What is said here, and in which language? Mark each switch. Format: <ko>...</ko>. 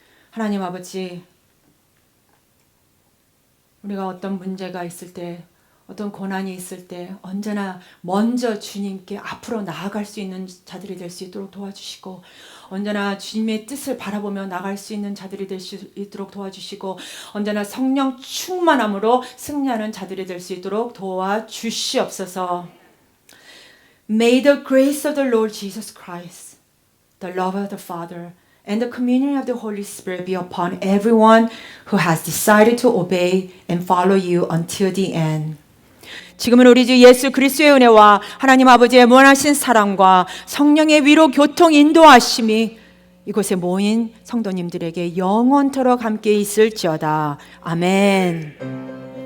<ko>하나님 아버지, 우리가 어떤 문제가 있을 때, 어떤 고난이 있을 때 언제나 먼저 주님께 앞으로 나아갈 수 있는 자들이 될 수 있도록 도와주시고, 언제나 주님의 뜻을 바라보며 나갈 수 있는 자들이 될 수 있도록 도와주시고, 언제나 성령 충만함으로 승리하는 자들이 될 수 있도록 도와주시옵소서.</ko> <en>May the grace of the Lord Jesus Christ, the love of the Father, and the communion of the Holy Spirit be upon everyone who has decided to obey and follow you until the end.</en> <ko>지금은 우리 주 예수 그리스도의 은혜와 하나님 아버지의 무한하신 사랑과 성령의 위로 교통 인도하심이 이곳에 모인 성도님들에게 영원토록 함께 있을지어다. 아멘.</ko>